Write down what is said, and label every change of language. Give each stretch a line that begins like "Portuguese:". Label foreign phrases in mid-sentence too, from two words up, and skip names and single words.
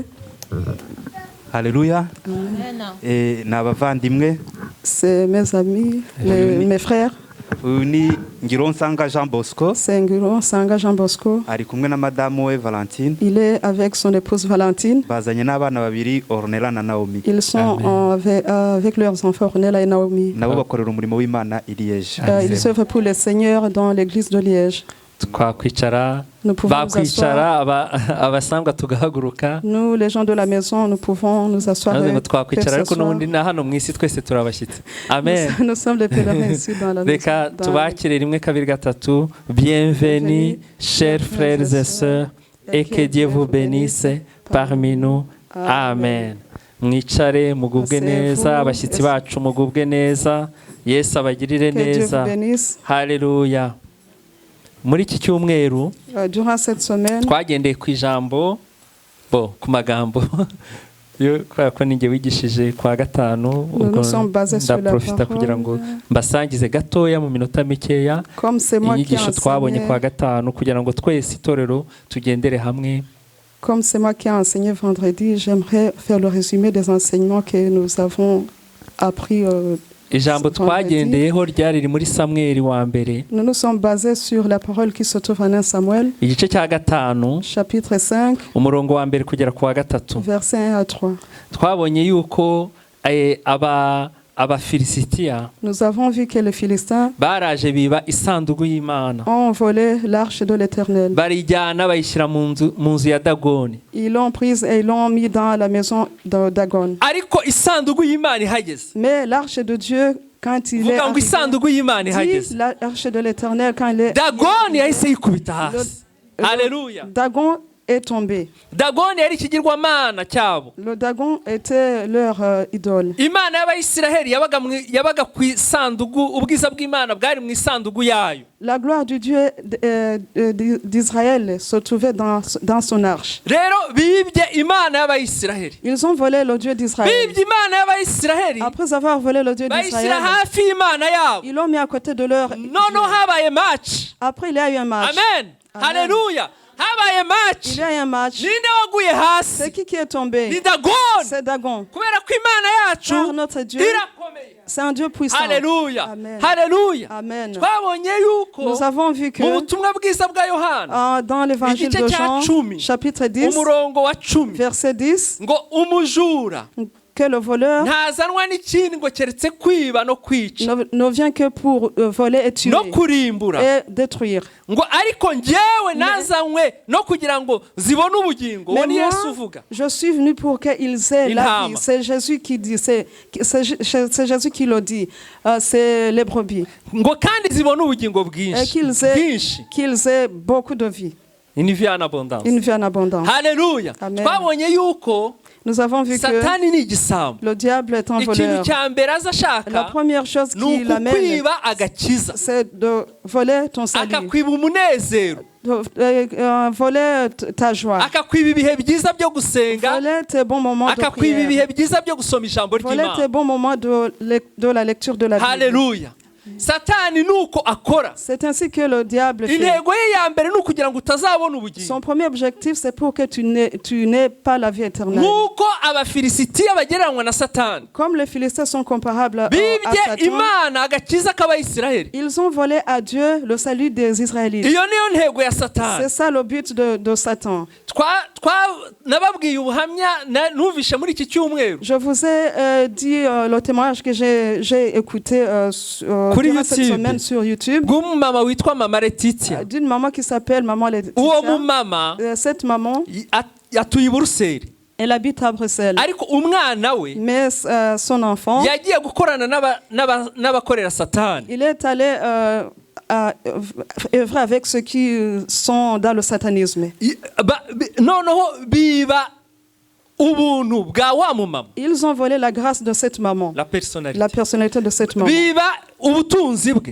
Kinyarwanda: Alléluia. Et n'abavandimwe.
French: C'est mes amis, mes frères.
Kinyarwanda: Ni Ngironsanga Jean Bosco.
French: C'est Ngironsanga Jean Bosco.
Kinyarwanda: Ari kumwe na madame we Valentine.
French: Il est avec son épouse Valentine.
Kinyarwanda: Bazanye n'abana babiri Ornella na Naomi.
French: Ils sont avec leurs enfants Ornella et Naomi.
Kinyarwanda: Nabo bakorera umurimo w'Imana i Liège.
French: Ils œuvrent pour le Seigneur dans l'église de Liège.
Kinyarwanda: Twakwicara bakwicara abasangwa tugahaguruka.
French: Nous les gens de la maison nous pouvons nous asseoir.
Kinyarwanda: Twakwicara ariko n'ubundi na hano mu isi twese turabashyitsi. Amen.
French: Nous sommes les pèlerins ici dans la maison.
Kinyarwanda: Reka tubakire rimwe kabiri gatatu.
French: Bienvenue chers frères et sœurs et que Dieu vous bénisse parmi nous. Amen.
Kinyarwanda: Mwicare mugubwe neza, abashyitsi bacu mugubwe neza. Yesu abagirire neza. Haleluya. Muri iki cyumweru twagendeye ku ijambo ku magambo kubera ko ninjye wigishije kwa gatanu ubwo ndaprofita kugira ngo mbasangize gatoya mu minota mikeya inyigisho twabonye kwa gatanu kugira ngo twese itorero tugendere hamwe.
French: Comme c'est moi qui ai enseigné vendredi, j'aimerais faire le résumé des enseignements que nous avons appris
Kinyarwanda: ijambo twagendeyeho ryari muri Samuel wa mbere.
French: Nous nous sommes basés sur la parole qui se trouve en 1 Samuel.
Kinyarwanda: Igice cya gatanu.
French: Chapitre 5.
Kinyarwanda: Umurongo wa mbere kugera ku wa gatatu.
French: Verset 1 à 3.
Kinyarwanda: Twabonye yuko Abafilisitiya.
French: Nous avons vu que les Philistins
Kinyarwanda: baraje biba isanduku y'Imana.
French: Ont volé l'arche de l'Éternel.
Kinyarwanda: Barijyana bayishyira mu nzu ya Dagoni.
French: Ils l'ont prise et ils l'ont mis dans la maison de Dagon.
Kinyarwanda: Ariko isanduku y'Imana ihageze.
French: Mais l'arche de Dieu quand il est arrivé, l'arche de l'Éternel quand il est
Kinyarwanda: Dagoni yahise yikubita hasi. Alléluia.
French: Dagon est tombé.
Kinyarwanda: Dagoni yari ikigirwamana cyabo.
French: Le Dagon était leur idole.
Kinyarwanda: Imana y'Abayisiraheli yabaga ku isanduku, ubwiza bw'Imana bwari mu isanduku yayo.
French: La gloire du Dieu d'Israël se trouvait dans son arche.
Kinyarwanda: Rero bibye Imana y'Abayisiraheli.
French: Ils ont volé le Dieu d'Israël.
Kinyarwanda: Bibye Imana y'Abayisiraheli.
French: Après avoir volé le Dieu d'Israël,
Kinyarwanda: hafi Imana yabo.
French: Ils l'ont mis à côté de leur.
Kinyarwanda: Noneho habaye match.
French: Après il y a eu un match.
Kinyarwanda: Amen. Alléluia. Habaye match.
French: Il y a eu un match.
Kinyarwanda: Ninde waguye hasi?
French: C'est qui est tombé?
Kinyarwanda: Ni Dagon.
French: C'est Dagon.
Kinyarwanda: Kubera ko Imana yacu
French: car notre Dieu c'est un Dieu puissant. Alléluia. Amen. Alléluia. Amen.
Kinyarwanda: Twabonye yuko
French: nous avons vu que
Kinyarwanda: mu butumwa bwiza bwa Yohana
French: dans l'évangile de Jean chapitre 10
Kinyarwanda: umurongo wa 10
French: verset 10
Kinyarwanda: ngo umujura
French: que le voleur
Kinyarwanda: ntazanwa n'ikindi ngo keretse kwiba no kwica
French: ne vient que pour voler et tuer
Kinyarwanda: no kurimbura
French: et détruire.
Kinyarwanda: ngo ariko njyewe nazanywe no kugira ngo zibone ubugingo uwo ni Yesu uvuga.
French: Je suis venu pour qu'ils aient la vie. C'est Jésus qui dit, c'est Jésus qui le dit. C'est les brebis.
Kinyarwanda: ngo kandi zibone ubugingo bwinshi
French: qu'ils aient beaucoup de vie. Une vie en abondance. Une vie en abondance. Alléluia.
Kinyarwanda: Twabonye yuko
French: nous avons vu
Kinyarwanda: Satani ni igisambo.
French: Le diable est un voleur. La première chose qu'il amène, c'est de voler ton salut.
Kinyarwanda: Akakwiba umunezero.
French: Voler ta joie.
Kinyarwanda: Akakwiba ibihe byiza byo gusenga.
French: Voler tes bons moments de prière.
Kinyarwanda: Akakwiba ibihe byiza byo gusoma ijambo ry'Imana.
French: Voler tes bons moments de la lecture de la Bible. Alléluia.
Kinyarwanda: satani nuko akora.
French: C'est ainsi que le diable fait.
Kinyarwanda: Intego ye ya mbere ni ukugira ngo utazabona ubugingo.
French: Son premier objectif, c'est pour que tu n'aies pas la vie éternelle.
Kinyarwanda: Nuko abafilisitiya bagereranywa na satani.
French: Comme les Philistins sont comparables à
Kinyarwanda: bibye
French: Satan,
Kinyarwanda: Imana agakiza k'Abayisiraheli.
French: ils ont volé à Dieu le salut des Israélites.
Kinyarwanda: Iyo niyo ntego ya satani.
French: C'est ça le but de Satan.
Kinyarwanda: Nababwiye ubuhamya numvishe muri iki cyumweru.
French: Je vous ai dit le témoignage que j'ai écouté durant cette semaine sur YouTube.
Kinyarwanda: Mama witwa Mama Letitia.
French: D'une maman qui s'appelle Maman Letitia.
Kinyarwanda: Uwo mama
French: cette maman
Kinyarwanda: yatuye i Buruseli.
French: Elle habite à Bruxelles.
Kinyarwanda: Ariko umwana we,
French: mais son enfant,
Kinyarwanda: yagiye gukorana n'abakorera satani.
French: Il est allé œuvrer avec ceux qui sont dans le satanisme.
Kinyarwanda: Noneho biba ubuntu bwa wa mumama.
French: Ils ont volé la grâce de cette maman. La personnalité de cette maman.
Kinyarwanda: Biba ubutunzi bwe.